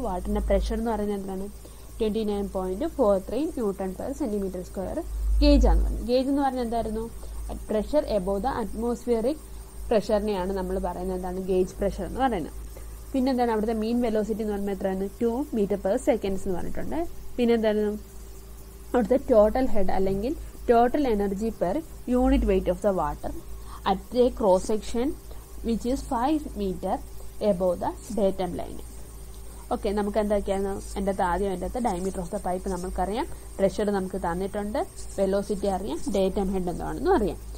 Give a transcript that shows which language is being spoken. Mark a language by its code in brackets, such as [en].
[ml] വാട്ടറിന്റെ pressure എന്ന് പറയുന്നത് എന്താണ് 29.43 newton per centimetre square. Gauge ആണെന്ന് പറഞ്ഞു. ഗേജ് എന്ന് പറഞ്ഞാൽ എന്തായിരുന്നു പ്രഷർ എബോവ് ദ അറ്റ്മോസ്ഫിയറിക് പ്രഷറിനെയാണ് നമ്മൾ പറയുന്നത് എന്താണ് ഗേജ് പ്രഷർ എന്ന് പറയുന്നത്. പിന്നെ എന്താണ് അവിടുത്തെ മീൻ വെലോസിറ്റി എന്ന് പറയുമ്പോൾ എത്രയാണ് 2 മീറ്റർ പെർ സെക്കൻഡ്സ് എന്ന് പറഞ്ഞിട്ടുണ്ട്. പിന്നെ എന്തായിരുന്നു അവിടുത്തെ ടോട്ടൽ ഹെഡ് അല്ലെങ്കിൽ [en] total energy per unit weight of the water at a cross section which is 5 meter above the datum line. [ml] Okay, നമുക്ക് എന്തൊക്കെയാണ് ആദ്യം ഡയമീറ്റർ ഓഫ് ദ പൈപ്പ് നമുക്കറിയാം, പ്രഷർ നമുക്ക് തന്നിട്ടുണ്ട്, വെലോസിറ്റി അറിയാം, ഡേറ്റം ഹെഡ് എന്താണെന്നും അറിയാം.